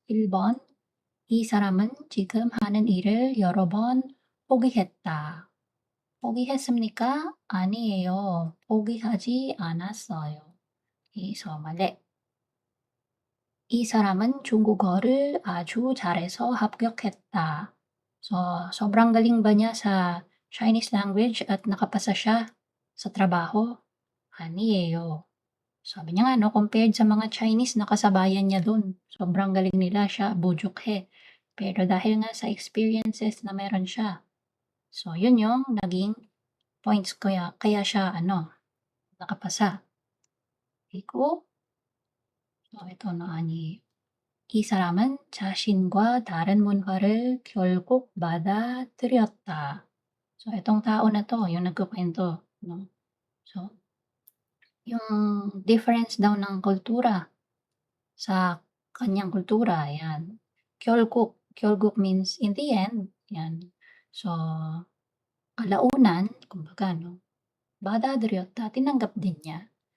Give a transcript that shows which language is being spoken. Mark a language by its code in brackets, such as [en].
[ko] 1번 이 사람은 지금 하는 일을 여러 번 포기했다. 포기했습니까? 아니에요. 포기하지 않았어요. [tl] Okay, so mali. [ko] 이 사람은 중국어를 아주 잘해서 합격했다. [tl] So, sobrang galing ba niya sa Chinese language at nakapasa siya sa trabaho? [ko] 아니에요. [tl] Sabi niya nga 'no, compared sa mga Chinese na kasabayan niya dun, sobrang galing nila, siya bujuk-he. Pero dahil nga sa experiences na meron siya, so yun yung naging points kaya kaya siya ano, nakapasa. [ko] 그리고 [tl] ito 'no, [ko] 아니에요. 이 사람은 자신과 다른 문화를 결국 받아들였다. [tl] So itong tao na 'to yung nagkukuwento 'no. So, yung difference daw ng kultura sa kanyang kultura, ayan. 결국 [en] means in the end, [tl] 'yan. So, kalaunan kumbaga 'no, [ko] 받아들였다, [tl] tinanggap din niya.